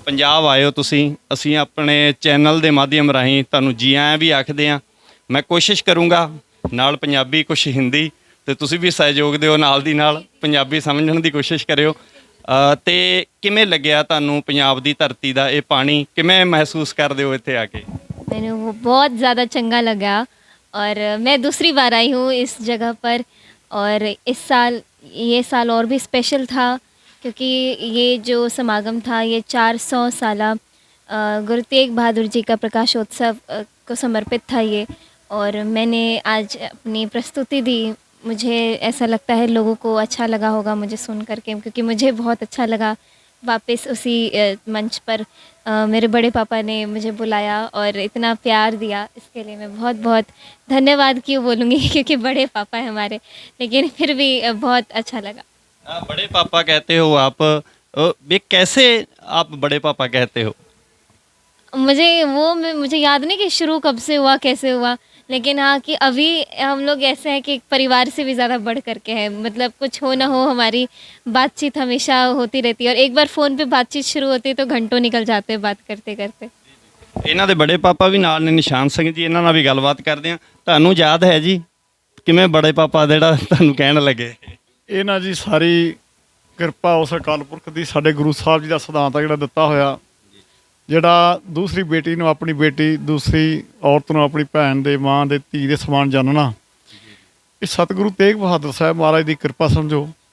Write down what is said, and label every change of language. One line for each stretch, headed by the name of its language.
Punjabi: ਪੰਜਾਬ ਆਏ ਹੋ ਤੁਸੀਂ, ਅਸੀਂ ਆਪਣੇ ਚੈਨਲ ਦੇ ਮਾਧਿਅਮ ਰਾਹੀਂ ਤੁਹਾਨੂੰ ਜੀ ਆਇਆਂ ਵੀ ਆਖਦੇ ਹਾਂ। ਮੈਂ ਕੋਸ਼ਿਸ਼ ਕਰੂੰਗਾ ਨਾਲ ਪੰਜਾਬੀ ਕੁਛ ਹਿੰਦੀ ਤੇ ਤੁਸੀਂ ਵੀ ਸਹਿਯੋਗ ਦਿਓ, ਨਾਲ ਦੀ ਨਾਲ ਪੰਜਾਬੀ ਸਮਝਣ ਦੀ ਕੋਸ਼ਿਸ਼ ਕਰਿਓ। ਤੇ ਕਿਵੇਂ ਲੱਗਿਆ ਤੁਹਾਨੂੰ ਪੰਜਾਬ ਦੀ ਧਰਤੀ ਦਾ ਇਹ ਪਾਣੀ, ਕਿਵੇਂ ਮਹਿਸੂਸ ਕਰਦੇ ਹੋ ਇੱਥੇ ਆ ਕੇ?
Hindi: मैंने वो बहुत ज़्यादा चंगा लगा और मैं दूसरी बार आई हूँ इस जगह पर और ये साल और भी स्पेशल था क्योंकि ये जो समागम था ये 400 साला गुरु तेग बहादुर जी का प्रकाशोत्सव को समर्पित था ये, और मैंने आज अपनी प्रस्तुति दी। मुझे ऐसा लगता है लोगों को अच्छा लगा होगा मुझे सुन करके, क्योंकि मुझे बहुत अच्छा लगा। वापस उसी मंच पर मेरे बड़े पापा ने मुझे बुलाया और इतना प्यार दिया, इसके लिए मैं बहुत बहुत धन्यवाद क्यों बोलूँगी क्योंकि बड़े पापा हैं हमारे, लेकिन फिर भी बहुत अच्छा लगा। बड़े पापा कहते हो आप, ये कैसे आप बड़े पापा कहते हो? मुझे याद नहीं कि शुरू कब से हुआ, कैसे हुआ, लेकिन हाँ कि अभी हम लोग ऐसे हैं कि एक परिवार से भी ज़्यादा बढ़ करके हैं। मतलब कुछ हो ना हो हमारी बातचीत हमेशा होती रहती है और एक बार फ़ोन पे बातचीत शुरू होती है तो घंटों निकल जाते हैं बात करते करते।
Punjabi: ਇਹਨਾਂ ਦੇ ਬੜੇ ਪਾਪਾ ਵੀ ਨਾਲ ਨੇ, ਨਿਸ਼ਾਨ ਸਿੰਘ ਜੀ, ਇਹਨਾਂ ਨਾਲ ਵੀ ਗੱਲਬਾਤ ਕਰਦੇ ਹਾਂ। ਤੁਹਾਨੂੰ ਯਾਦ ਹੈ ਜੀ ਕਿਵੇਂ ਬੜੇ ਪਾਪਾ ਜਿਹੜਾ ਤੁਹਾਨੂੰ ਕਹਿਣ ਲੱਗੇ? ਇਹਨਾਂ ਜੀ ਸਾਰੀ ਕਿਰਪਾ ਉਸ ਅਕਾਲ ਪੁਰਖ ਦੀ, ਸਾਡੇ ਗੁਰੂ ਸਾਹਿਬ ਜੀ ਦਾ ਸਿਧਾਂਤ ਆ ਜਿਹੜਾ ਦਿੱਤਾ ਹੋਇਆ, ਜਿਹੜਾ ਦੂਸਰੀ ਬੇਟੀ ਨੂੰ ਆਪਣੀ ਬੇਟੀ, ਦੂਸਰੀ ਔਰਤ ਨੂੰ ਆਪਣੀ ਭੈਣ ਦੇ, ਮਾਂ ਦੇ, ਧੀ ਦੇ ਸਮਾਨ ਜਾਣਨਾ, ਇਹ ਸਤਿਗੁਰੂ ਤੇਗ ਬਹਾਦਰ ਸਾਹਿਬ ਮਹਾਰਾਜ ਦੀ ਕਿਰਪਾ ਸਮਝੋ।